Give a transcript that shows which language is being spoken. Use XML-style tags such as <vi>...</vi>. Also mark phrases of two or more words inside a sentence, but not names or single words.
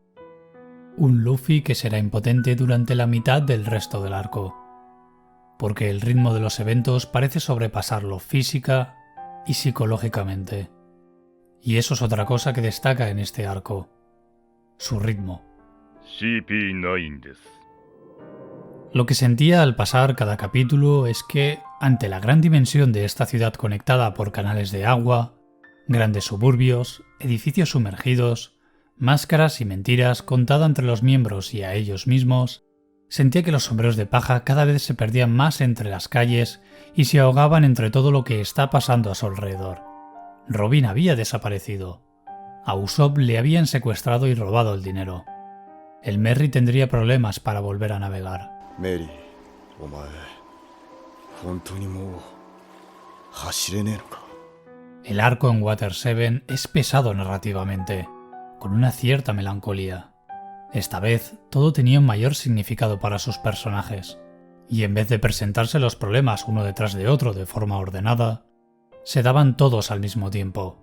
<es>Un Luffy que será impotente durante la mitad del resto del arco, porque el ritmo de los eventos parece sobrepasarlo física y psicológicamente. Y eso es otra cosa que destaca en este arco, su ritmo.</es> <ja>CP9 です。</ja> <es>Lo que sentía al pasar cada capítulo es que, ante la gran dimensión de esta ciudad conectada por canales de agua, grandes suburbios, edificios sumergidos, máscaras y mentiras contada entre los miembros y a ellos mismos, sentía que los sombreros de paja cada vez se perdían más entre las calles y se ahogaban entre todo lo que está pasando a su alrededor. Robin había desaparecido. A Usopp le habían secuestrado y robado el dinero. El Merry tendría problemas para volver a navegar.</es> <ja>Merry, お前、本当にもう走れねえのか?</ja> <es>El arco en Water 7 es pesado narrativamente, con una cierta melancolía. Esta vez todo tenía un mayor significado para sus personajes, y en vez de presentarse los problemas uno detrás de otro de forma ordenada, se daban todos al mismo tiempo.</es>